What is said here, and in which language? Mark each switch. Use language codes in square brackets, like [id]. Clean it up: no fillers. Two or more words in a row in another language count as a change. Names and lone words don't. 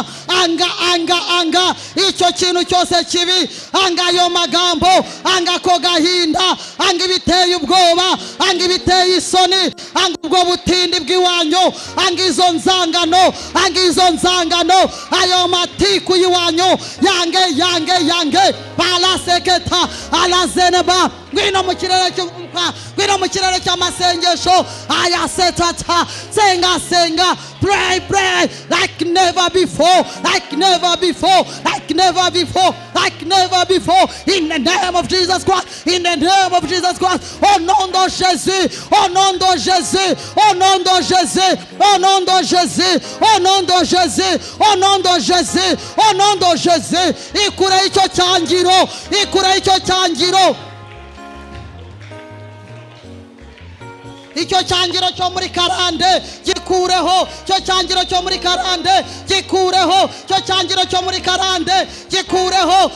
[rw] Anga icyo kintu cyose kibi, anga ayo magambo, anga ko gahinda, anga ibiteye ubwoba, anga ibiteye isoni, anga ubwo butindi bw'iwanyu, anga izo nzangano, anga izo nzangano, ayo matiku y'iwanyu yange balaseketa alazeneba. Ngwino mu kirere cy'amasengesho, ayasetata, senga, [en] pray like never before, like never before, like never before, like never before. In the name of Jesus Christ, in the name of Jesus Christ. [fr] Au nom de Jésus, au nom de Jésus, au nom de Jésus, au nom de Jésus, au nom de Jésus, au nom de Jésus, au nom de Jésus. [rw] Ikure icyo cyangiro, ikure icyo cyangiro. Icyo cyangiro cyo muri karande gikureho, cyo cyangiro cyo muri karande gikureho, cyo cyangiro cyo muri karande gikureho.